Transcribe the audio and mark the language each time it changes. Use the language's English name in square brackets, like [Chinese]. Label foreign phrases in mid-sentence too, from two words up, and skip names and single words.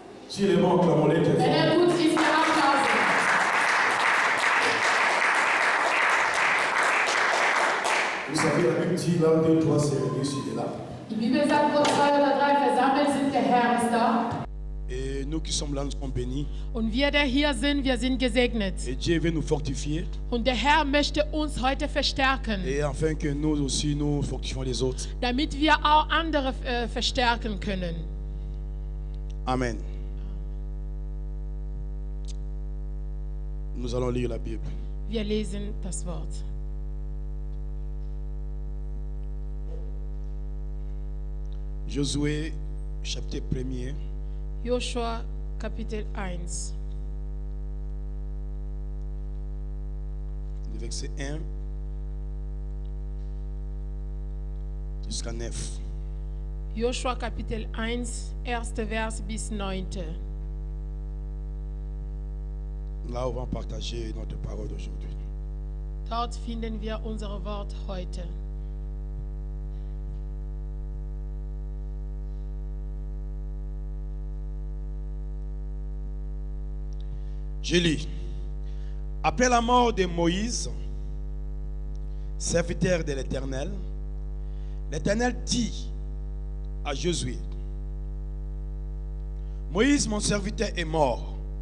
[French] Si les bons clamons-les très [German] Wenn [French] fort. [German] gut ist, wir Applaus. [French] Vous savez, la Bible dit là où deux, trois, c'est réunis, il est là. [German] Die Bibel sagt, wo 2 oder 3 versammelt sind, der Herr ist da. [French] Et nous qui sommes là, nous sommes bénis. [German] Und wir, der hier sind, wir sind gesegnet. [French] Et Dieu veut nous fortifier. [German] Und der Herr möchte uns heute verstärken, [French] Et afin que nous aussi, nous fortifions les autres. [German] damit wir auch andere verstärken können. [French] Amen. Nous allons lire la Bible. [German] Wir lesen das Wort. [French] Josué, chapitre 1er, [German] Joshua Kapitel 1, [French] le verset 1 jusqu'à 9. [German] Joshua Kapitel 1, 1. Vers bis 9. [French] Là, on va partager notre parole d'aujourd'hui. [German] Dort finden wir unser Wort heute. [French] Je lis. Après la mort de Moïse, serviteur de l'Éternel, l'Éternel dit à Josué, Moïse, mon serviteur, est mort.